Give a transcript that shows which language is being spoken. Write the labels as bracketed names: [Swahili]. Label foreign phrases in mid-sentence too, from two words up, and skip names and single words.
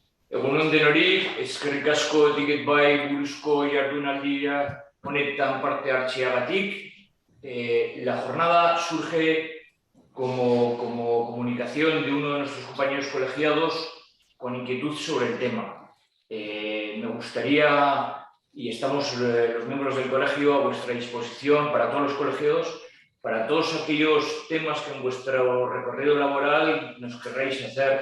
[Basque] Egunon denori, eskerrik asko Ticket Buy buruzko jardunaldia honetan parte hartzeagatik. [Spanish] La jornada surge como comunicación de uno de nuestros compañeros colegiados con inquietud sobre el tema. Me gustaría, y estamos los miembros del colegio a vuestra disposición para todos los colegiados, para todos aquellos temas que en vuestro recorrido laboral nos querráis hacer.